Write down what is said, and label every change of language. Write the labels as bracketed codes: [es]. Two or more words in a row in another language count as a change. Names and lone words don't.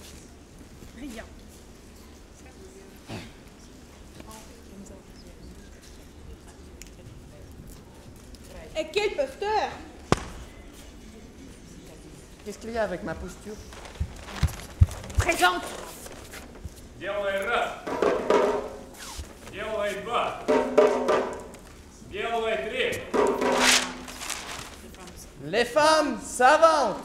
[fr] Rien. Et quel posteur! Qu'est-ce qu'il y a avec ma posture? Présente! [ru] Делай раз. Делай два. Делай три. [fr] Les femmes savantes!